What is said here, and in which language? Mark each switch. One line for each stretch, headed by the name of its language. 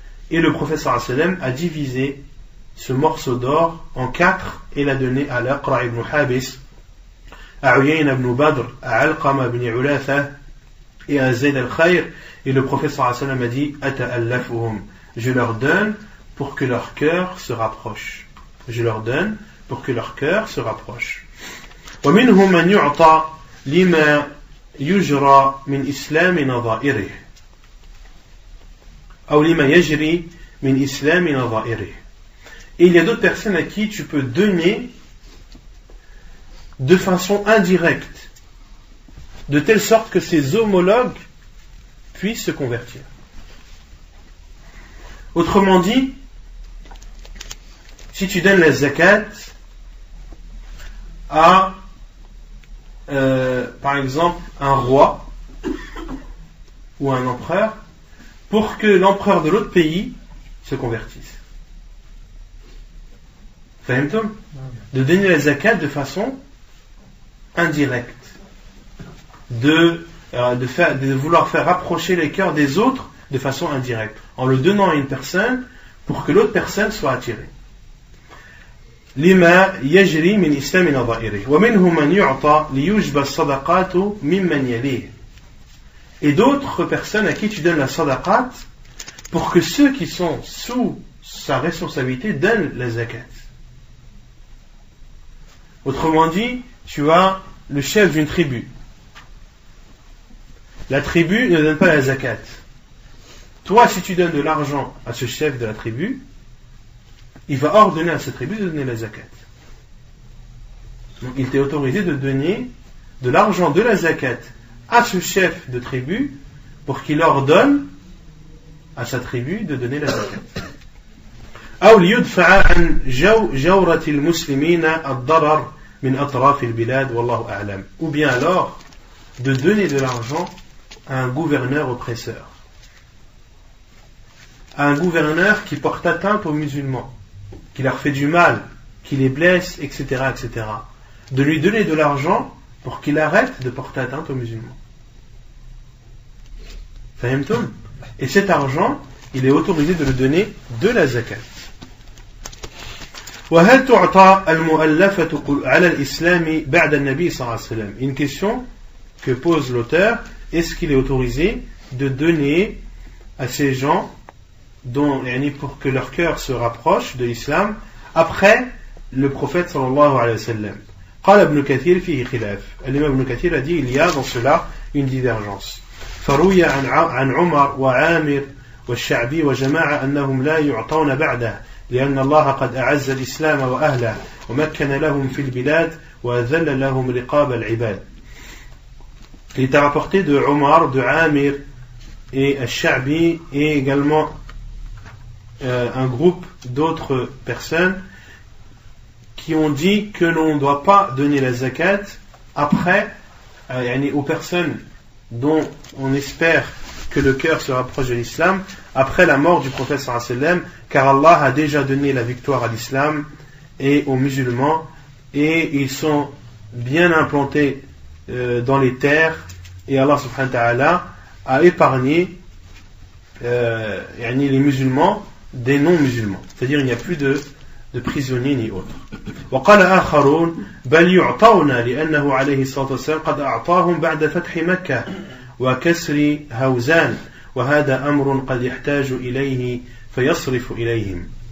French: Et le prophète sallallahu alayhi wa sallam a divisé ce morceau d'or en 4 et l'a donné à l'Aqra ibn Habis, à Uyayna ibn Badr, à Alqama ibn Ulatha et à Zayd al-Khayr. Et le prophète sallallahu alayhi wa sallam a dit Ata'allafuhum, je leur donne pour que leur cœur se rapproche. Je leur donne pour que leur cœur se rapproche.
Arabic: ومنهم من يعطى لما يجرى من إسلام نظائره أو لما يجري من إسلام نظائره.
French: Et il y a d'autres personnes à qui tu peux donner de façon indirecte, de telle sorte que ses homologues puissent se convertir. Autrement dit, si tu donnes la zakat à, par exemple, un roi ou un empereur, pour que l'empereur de l'autre pays se convertisse. Fahimtum? De donner la zakat de façon indirecte, de vouloir faire rapprocher les cœurs des autres de façon indirecte, en le donnant à une personne pour que l'autre personne soit attirée.
Arabic: لما يجري من إسلام نظائره ومنهم من يعطى ليجبى الصدقات ممن يليه.
French: Et d'autres personnes à qui tu donnes la sadaqat pour que ceux qui sont sous sa responsabilité donnent la zakat. Autrement dit, tu as le chef d'une tribu. La tribu ne donne pas la zakat. Toi, si tu donnes de l'argent à ce chef de la tribu, il va ordonner à cette tribu de donner la zakat. Donc il t'est autorisé de donner de l'argent de la zakat à ce chef de tribu pour qu'il ordonne à sa tribu de donner la zakat.
Arabic: أو ليدفع عن جورة المسلمين الضرر من أطراف البلاد والله أعلم.
French: Ou bien alors de donner de l'argent à un gouverneur oppresseur, à un gouverneur qui porte atteinte aux musulmans, qui leur fait du mal, qui les blesse, etc., etc. De lui donner de l'argent pour qu'il arrête de porter atteinte aux musulmans. Fahimtum? Et cet argent, il est autorisé de le donner de la zakat.
Arabic: وهل تعطى المؤلفة على الإسلام بعد النبي صلى الله عليه وسلم.
French: Une question que pose l'auteur: est-ce qu'il est autorisé de donner à ces gens pour que leur cœur se rapproche de l'islam après le prophète sallallahu alayhi wa sallam?
Arabic: قال ابن كثير فيه خلاف.
French: الإمام ابن كثير a dit il y a dans cela une divergence.
Arabic: فروي عن عمر وعامر والشعبي وجماعة أنهم لا يعطون بعده لأن الله قد أعز الإسلام وأهله ومكن لهم في البلاد وأذل لهم رقاب العباد.
French: Il est rapporté de Omar, de Amir et Al-Sha'bi et également un groupe d'autres personnes qui ont dit que l'on ne doit pas donner la zakat après, aux personnes dont on espère que le cœur se rapproche de l'islam après la mort du prophète sallallahu alayhi wa sallam, car Allah a déjà donné la victoire à l'islam et aux musulmans et ils sont bien implantés dans les terres et Allah subhanahu wa ta'ala a épargné les musulmans des non-musulmans, c'est-à-dire il n'y a plus de prisonniers ni autres.
Arabic: وقال آخرون بل يعطون لأنه عليه الصلاة والسلام قد أعطاهم بعد فتح مكة وكسر هوزان وهذا أمر قد يحتاج إليه فيصرف إليهم.